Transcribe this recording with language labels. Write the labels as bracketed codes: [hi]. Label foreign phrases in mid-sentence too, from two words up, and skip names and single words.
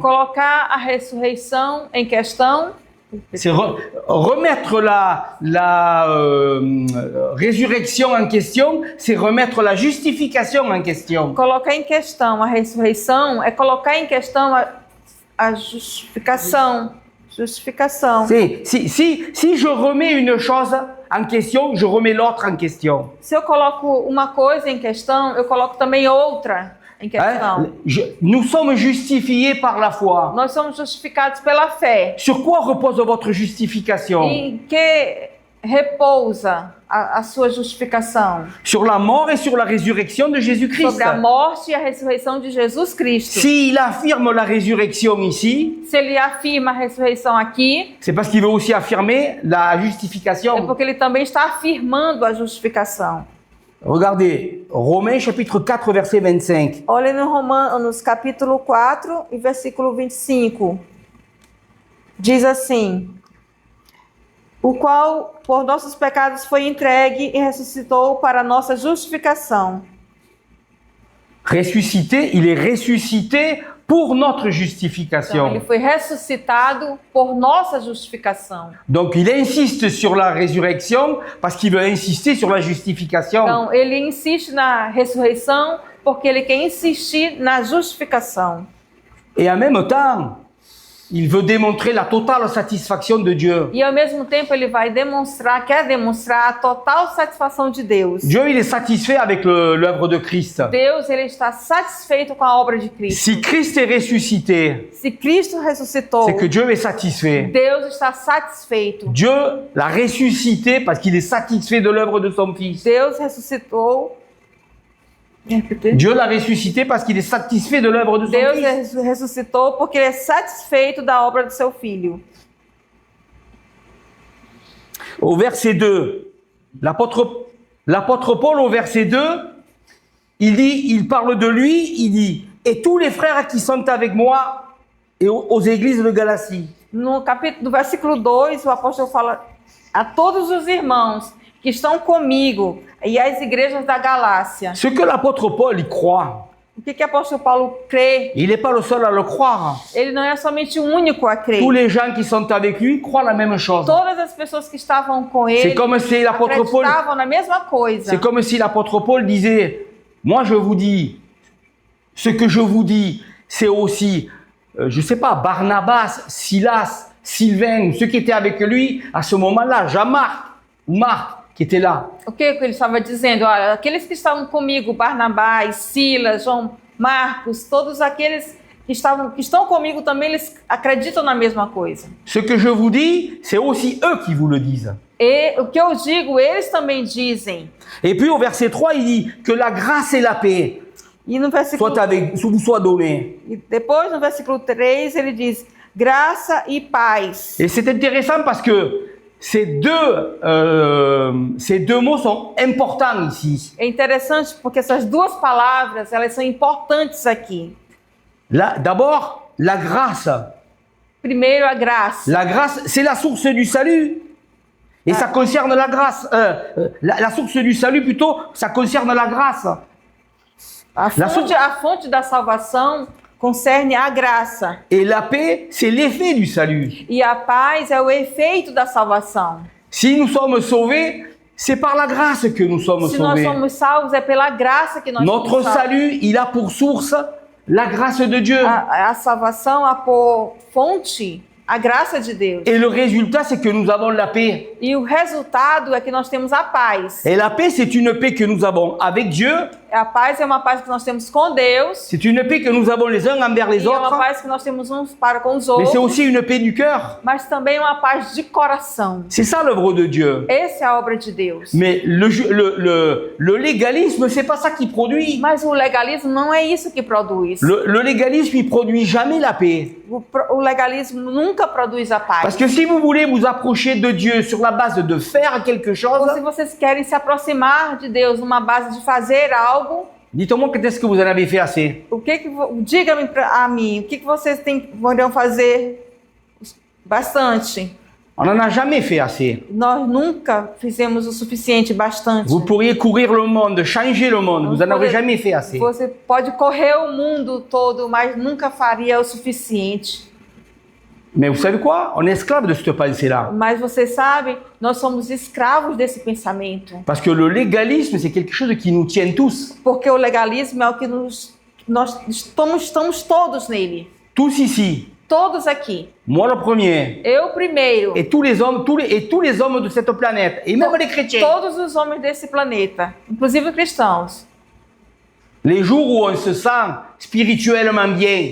[pt] a ressurreição em questão, [fr] C'est remettre la résurrection en question, c'est remettre la justification en question. [pt] colocar em questão a ressurreição é colocar em questão a justificação. Justificação. [fr] Si je remets une chose en question, je remets l'autre en question. [pt] Se eu coloco uma coisa em questão, eu coloco também outra em questão. [fr] Nous sommes justifiés par la foi. [pt] Nós somos justificados pela fé. [fr] Sur quoi repose votre justification? [pt] Em que repousa a sua justificação? [fr] Sur la mort et sur la résurrection de Jésus-Christ. [pt] Sobre a morte e a ressurreição de Jesus Cristo. [fr] S'il affirme la résurrection ici, [pt] Se ele afirma a ressurreição aqui, [fr] c'est parce qu'il veut aussi affirmer la [pt] é [fr] justification. [pt] porque ele também está afirmando a justificação. [fr] Regardez, Romains chapitre 4, verset 25. [pt] Olha no Romanos capítulo 4 e versículo 25. Diz assim: o qual por nossos pecados foi entregue e ressuscitou para nossa justificação. [fr] Ressuscité, il est ressuscité pour notre [pt] Então, [fr] justification. [pt] ele foi ressuscitado por nossa justificação. [fr] Donc il insiste sur la résurrection parce qu'il veut insister sur la justification. [pt] Então, ele insiste na ressurreição porque ele quer insistir na justificação. [fr] Et en même temps, il veut démontrer la totale satisfaction de Dieu. [pt] E ao mesmo tempo ele vai quer demonstrar a total satisfação de Deus. [fr] Dieu, il est satisfait avec l'œuvre de Christ. [pt] Deus, ele está satisfeito com a obra de Cristo. [fr] Si Christ est ressuscité, [pt] Se Cristo ressuscitou, [fr] c'est que Dieu est satisfait. [pt] Deus está satisfeito. [fr] Dieu l'a ressuscité parce qu'il est satisfait de l'œuvre de son Fils. [pt] Deus ressuscitou. [fr] Dieu l'a ressuscité parce qu'il est satisfait de l'œuvre de son [pt] Deus [fr] Fils. [pt] ressuscitou porque ele é satisfeito da obra do seu filho. [fr] Au verset 2, l'apôtre Paul, au verset 2, il parle de lui, il dit « Et tous les frères qui sont avec moi et aux églises de Galatie. » [pt] No versículo 2, o apóstolo fala a todos os irmãos que estão comigo e às igrejas da Galácia. [fr] Ce que l'apôtre Paul y croit, [pt] O que o apóstolo Paulo crê? [fr] il n'est pas le seul à le croire. [pt] Ele não é somente o único a crer. [fr] Tous les gens qui sont avec lui croient la même chose. [pt] Todas as pessoas que estavam com [fr] C'est [pt] ele [fr] comme si l'apôtre Paul, [pt] acreditavam na mesma coisa. [fr] c'est comme si l'apôtre Paul disait, moi je vous dis, ce que je vous dis, c'est aussi, je sais pas, Barnabas, Silas, Sylvain, ceux qui étaient avec lui à ce moment-là, Jean-Marc, ou Marc, qui étaient là. [pt] O que ele estava dizendo? Olha, aqueles que estavam comigo, Barnabás, Silas, João Marcos, todos aqueles que estão comigo também, eles acreditam na mesma coisa. [fr] Ce que je vous dis, c'est aussi eux qui vous le disent. [pt] E o que eu digo, eles também dizem. [fr] Et puis au verset 3, il dit que la grâce et la paix [pt] E no versículo [fr] vous soient données. [pt] E depois, no versículo 3, ele diz, graça e paz. [fr] Et c'est intéressant parce que ces deux mots sont importants ici. [pt] É interessante porque essas duas palavras, elas são importantes aqui. [fr] D'abord, la grâce. [pt] Primeiro, a graça. [fr] La grâce, c'est la source du salut. Et ça concerne la grâce. La source du salut, plutôt, ça concerne la grâce. [pt] A fonte da salvação concerne a graça. [fr] Et la paix, c'est l'effet du salut. [pt] E a paz é o efeito da salvação. [fr] Si nous sommes sauvés, c'est par la grâce que nous sommes [pt] Se nós [fr] sauvés. [pt] somos salvos, é pela graça que nós [fr] Notre [pt] somos salvos. [fr] salut, il a pour source la grâce de Dieu. [pt] A salvação a por fonte a graça de Deus. [fr] Et le résultat, c'est que nous avons la paix. [pt] E o resultado é que nós temos a paz. [fr] Et la paix, c'est une paix que nous avons avec Dieu [pt] A paz é uma paz que nós temos com Deus. [fr] C'est une paix que nous avons les uns envers les [pt] E é uma [fr] autres. [pt] paz que nós temos uns para com os [fr] Mais c'est [pt] outros. [fr] aussi une paix du cœur. [pt] Mas também uma paz de coração. [fr] C'est ça l'œuvre de Dieu. [pt] Essa é a obra de Deus. [fr] Mais le légalisme, c'est pas ça qui produit. [pt] Mas o legalismo não é isso que produz. [fr] Le légalisme, il produit jamais la paix. [pt] O legalismo nunca produz a paz. [fr] Parce que si vous voulez vous approcher de Dieu sur la base de faire quelque [pt] Ou [fr] chose, [pt] se vocês querem se aproximar de Deus numa base de fazer algo, [fr] dites-moi quand est-ce que vous en avez fait assez. [pt] diga-me a mim, o que vocês poderiam fazer bastante? [fr] On n'en a jamais fait assez. [pt] Nós nunca fizemos o suficiente bastante. [fr] Vous pourriez courir le monde, changer le monde, vous n'en aurez jamais fait assez. [pt] Você pode correr o mundo todo, mas nunca faria o suficiente. [fr] Mais vous savez quoi? On est esclave de cette pensée-là. [pt] Mas você sabe, nós somos escravos desse pensamento. [fr] Parce que le légalisme, c'est quelque chose qui nous tient tous. [pt] Porque o legalismo é o que nós estamos todos nele. [fr] Tous ici. [pt] Todos aqui. [fr] Moi le premier. [pt] Eu primeiro. [fr] Et tous les hommes, tous les hommes de cette planète. Et même les chrétiens. [pt] Todos os homens desse planeta, inclusive cristãos. [fr] Les jours où on se sent spirituellement bien.